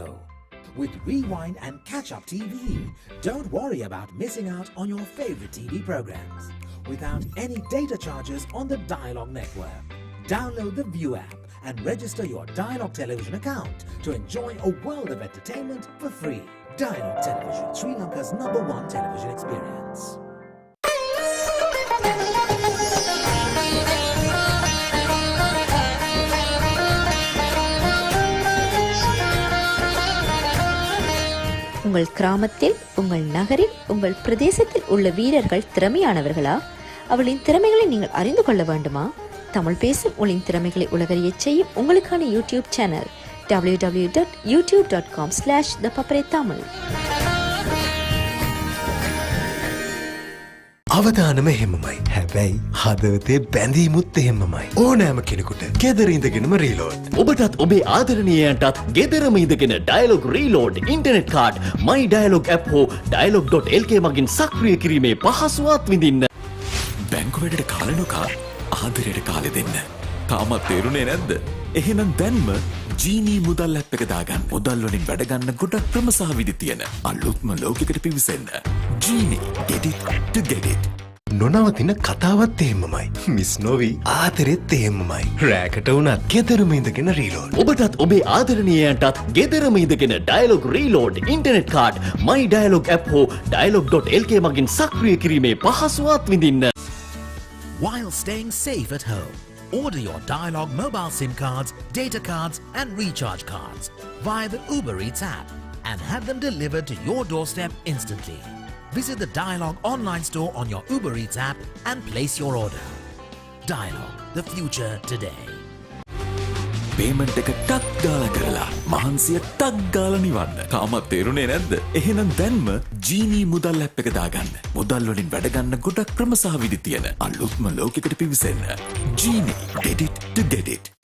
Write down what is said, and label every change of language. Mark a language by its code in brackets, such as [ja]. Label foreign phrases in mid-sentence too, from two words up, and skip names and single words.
[en] With Rewind and Catch Up TV, don't worry about missing out on your favorite TV programs without any data charges on the Dialog network. Download the View app and register your Dialog television account to enjoy a world of entertainment for free. Dialog Television, Sri Lanka's #1 television experience. [ta] உங்கள் கிராமத்தில், உங்கள் நகரில், உங்கள் பிரதேசத்தில் உள்ள வீரர்கள் திறமையானவர்களா? அவளின் திறமைகளை நீங்கள் அறிந்து கொள்ள வேண்டுமா? தமிழ் பேசும் உங்களின் திறமைகளை உலகறியச் செய்யும் உங்களுக்கான [en] YouTube channel [ta] www.youtube.com/thepaparetamil. [si] අවදානම එහෙමමයි. හැබැයි හදවතේ බැඳීමුත් එහෙමමයි. ඕනෑම කෙනෙකුට ගෙදර ඉඳගෙනම රීලෝඩ්. ඔබටත් ඔබේ ආදරණීයයන්ටත් ගෙදරම ඉඳගෙන ඩයලොග් රීලෝඩ් ඉන්ටර්නෙට් කාඩ් My Dialog app හෝ dialog.lk මගින් සක්‍රිය කිරීමේ පහසුවත් විඳින්න. බැංකු වැඩට කාලේ නොකා ආදරයට කාලේ දෙන්න. තාමත් තේරුණේ නැද්ද? එහෙනම් දැන්ම ජීනී මුදල් ඇප් එක දාගන්න. මුදල් වලින් වැඩ ගන්න ගොඩක් ක්‍රම සහ විදි තියෙන අලුත්ම ලෝකයකට පිවිසෙන්න. [en] ජීනී get it to get it. [si] නොනවතින කතාවත් එහෙමමයි. මිස් නොවී ආදරෙත් එහෙමමයි. රෑකට වුණත් ගෙදරම ඉඳගෙන රීලෝඩ්. ඔබටත් ඔබේ ආදරණීයයන්ටත් ගෙදරම ඉඳගෙන ඩයලොග් රීලෝඩ් ඉන්ටර්නෙට් කාඩ් My Dialog app හෝ dialog.lk මගින් සක්‍රිය කිරීමේ පහසුවත් විඳින්න. [en] While staying safe at home, order your Dialog mobile SIM cards, data cards and recharge cards via the Uber Eats app and have them delivered to your doorstep instantly. Visit the Dialog online store on your Uber Eats app and place your order. Dialog, the future today. [si] පේමන්ට් එක ටක් ගාලා කරලා මහන්සිය ටක් ගාලා නිවන්න. තාමත් තේරුණේ නැද්ද? එහෙනම් දැන්ම ජීනී මුදල් ඇප් එක දාගන්න. මුදල් වලින් වැඩ ගන්න ගොඩක් ක්‍රම සහ විදි තියෙන අලුත්ම ලෝකයකට පිවිසෙන්න. [en] ජීනී get it to get it.